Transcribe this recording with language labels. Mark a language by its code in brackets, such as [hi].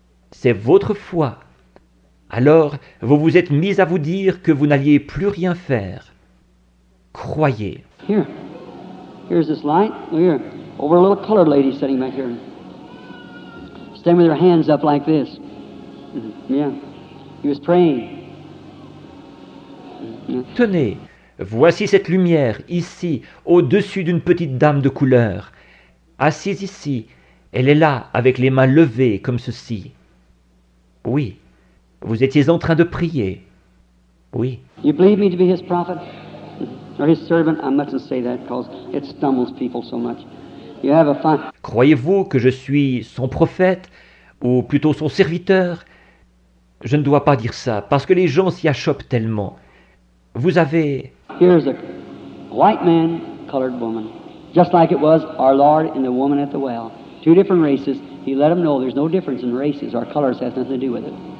[fr] C'est votre foi. Alors, vous vous êtes mis à vous dire que vous n'alliez plus rien faire. Croyez. [en] Here's this light. Look here. Over a little colored lady sitting back here. Standing with her hands up like this. Yeah. He was praying. [fr] Tenez, Voici cette lumière, ici, au-dessus d'une petite dame de couleur. Assise ici, elle est là, avec les mains levées, comme ceci. Oui, vous étiez en train de prier. Oui. [en] You believe me to be his prophet? Or his servant? I mustn't say that because it stumbles people so much. You have a fine... [fr] Croyez-vous que je suis son prophète, ou plutôt son serviteur? Je ne dois pas dire ça, parce que les gens s'y achoppent tellement. Vous avez... [en] Here's a white man, colored woman. Just like it was our Lord and the woman at the well. Two different races. He let them know there's no difference in races. Our colors has nothing to do with it.